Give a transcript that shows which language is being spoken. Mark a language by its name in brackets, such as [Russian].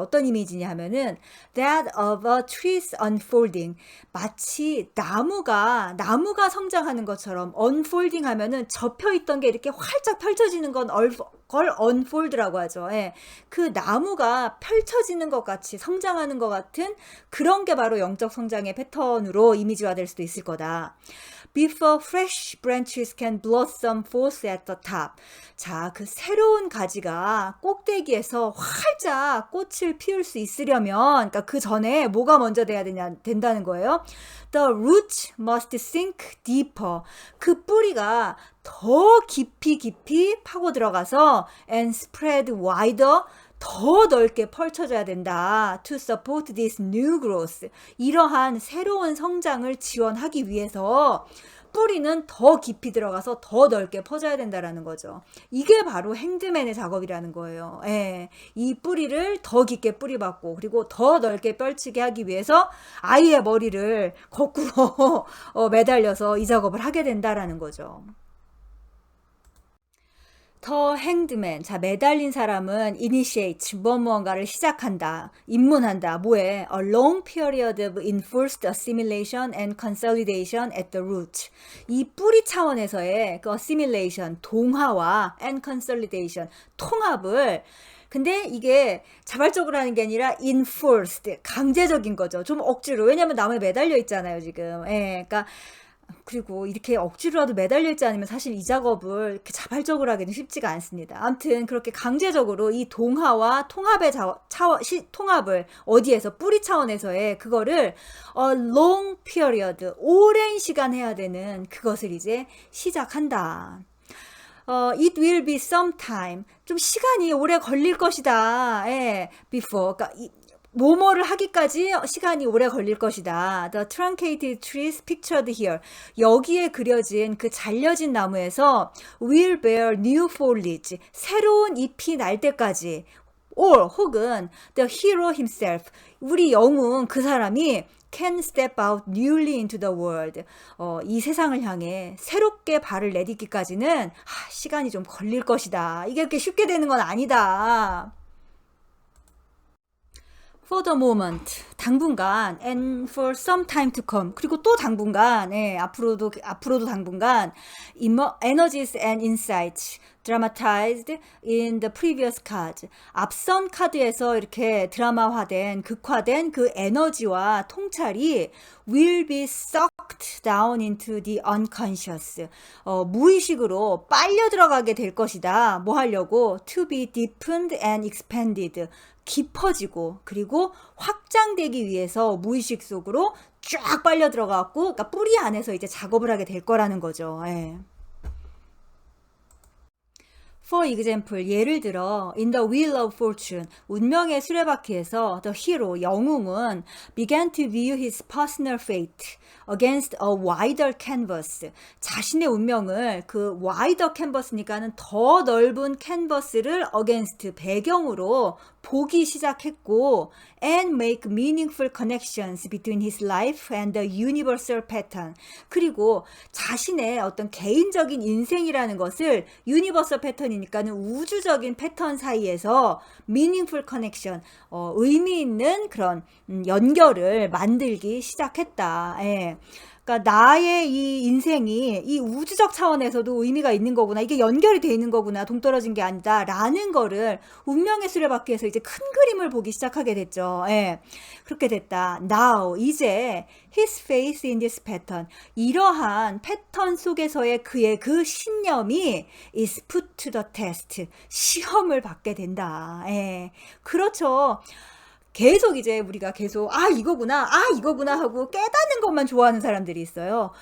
[Korean] 어떤 이미지냐 하면은 [English] that of a tree's unfolding [Korean] 마치 나무가 성장하는 것처럼 unfolding 하면은 접혀 있던 게 이렇게 활짝 펼쳐지는 걸 unfold라고 하죠. 그 나무가 펼쳐지는 것 같이 성장하는 것 같은 그런 게 바로 영적 성장의 패턴으로 이미지화될 수도 있을 거다. [English] Before fresh branches can blossom forth at the top. [Korean] 자, 그 새로운 가지가 꼭대기에서 활짝 꽃을 피울 수 있으려면, 그러니까 그 전에 뭐가 먼저 된다는 거예요. [English] The roots must sink deeper. [Korean] 그 뿌리가 더 깊이 파고 들어가서 [English] and spread wider. [Korean] 더 넓게 펼쳐져야 된다. [English] To support this new growth. [Korean] 이러한 새로운 성장을 지원하기 위해서 뿌리는 더 깊이 들어가서 더 넓게 퍼져야 된다라는 거죠. 이게 바로 핸드맨의 작업이라는 거예요. 이 뿌리를 더 깊게 뿌리박고 그리고 더 넓게 펼치게 하기 위해서 아이의 머리를 거꾸로 매달려서 이 작업을 하게 된다라는 거죠. 더 행드맨. 자, 매달린 사람은 initiate, 무언가를 시작한다, 입문한다. 뭐에? [English] A long period of enforced assimilation and consolidation at the root. [Korean] 이 뿌리 차원에서의 그 assimilation, 동화와 and consolidation, 통합을 근데 이게 자발적으로 하는 게 아니라 enforced, 강제적인 거죠. 좀 억지로. 왜냐면 나무에 매달려 있잖아요, 지금. 예, 그러니까 그리고 이렇게 억지로라도 매달려 있지 않으면 사실 이 작업을 이렇게 자발적으로 하기는 쉽지가 않습니다. 아무튼 그렇게 강제적으로 이 동화와 통합의 통합을 어디에서 뿌리 차원에서의 그거를 long period, 오랜 시간 해야 되는 그것을 이제 시작한다. [English] It will be some time. [Korean] 좀 시간이 오래 걸릴 것이다. 예, before. 그러니까 뭐뭐를 하기까지 시간이 오래 걸릴 것이다. [English] The truncated trees pictured here. [Korean] 여기에 그려진 그 잘려진 나무에서 [English] will bear new foliage. [Korean] 새로운 잎이 날 때까지. [English] or 혹은 the hero himself. [Korean] 우리 영웅 그 사람이 [English] can step out newly into the world. [Korean] 이 세상을 향해 새롭게 발을 내딛기까지는 시간이 좀 걸릴 것이다. 이게 그렇게 쉽게 되는 건 아니다. [English] For the moment, 당분간, and for some time to come, [Korean] 그리고 또 당분간, 앞으로도 당분간, [English] energies and insights dramatized in the previous cards. [Korean] 앞선 카드에서 이렇게 드라마화된, 극화된 그 에너지와 통찰이 [English] will be sucked down into the unconscious. [Korean] 무의식으로 빨려 들어가게 될 것이다. 뭐 하려고? [English] To be deepened and expanded. [Korean] 깊어지고 그리고 확장되기 위해서 무의식 속으로 쫙 빨려 들어가고 그러니까 뿌리 안에서 이제 작업을 하게 될 거라는 거죠. 예. [English] For example, [Korean] 예를 들어 [English] in the wheel of fortune, [Korean] 운명의 수레바퀴에서 [English] the hero, 영웅은 began to view his personal fate against a wider canvas. [Korean] 자신의 운명을 그 wider canvas니까는 더 넓은 캔버스를 against, 배경으로 보기 시작했고 [English] and make meaningful connections between his life and the universal pattern. [Korean] 그리고 자신의 어떤 개인적인 인생이라는 것을 universal pattern이니까는 우주적인 패턴 사이에서 meaningful connection, 의미 있는 그런 연결을 만들기 시작했다. 예. 그러니까 나의 이 인생이 이 우주적 차원에서도 의미가 있는 거구나. 이게 연결이 돼 있는 거구나. 동떨어진 게 아니다. 라는 거를 운명의 수레바퀴에서 이제 큰 그림을 보기 시작하게 됐죠. 예. 그렇게 됐다. [English] Now, 이제 his faith in this pattern. [Korean] 이러한 패턴 속에서의 그의 그 신념이 [English] is put to the test. [Korean] 시험을 받게 된다. 예. 그렇죠. 계속 이제 우리가 계속 이거구나 하고 깨닫는 것만 좋아하는 사람들이 있어요.